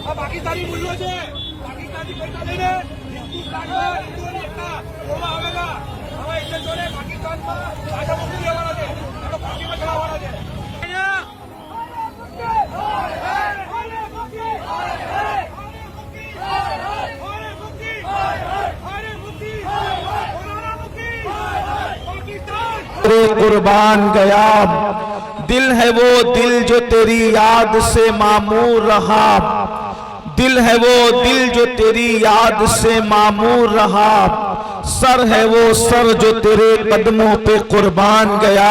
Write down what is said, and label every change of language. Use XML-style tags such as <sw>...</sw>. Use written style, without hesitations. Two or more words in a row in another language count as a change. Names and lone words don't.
<gu>પાકિસ્તાની મૂલ્યો છે, પાકિસ્તાની પૈસા લઈને હિન્દુસ્તાનમાં હિન્દુઓની એકતા તોડવા આવેલા. હવે એટલે જોડે પાકિસ્તાનમાં પાછા મોકલી દેવાના છે, તો પાકીમાં ચડાવવાના છે.</gu> <ur>قربان گیا دل ہے وہ دل جو تیری یاد سے معمور رہا، دل ہے وہ دل جو تیری یاد سے معمور رہا، سر ہے وہ سر جو تیرے قدموں پہ قربان گیا.</ur>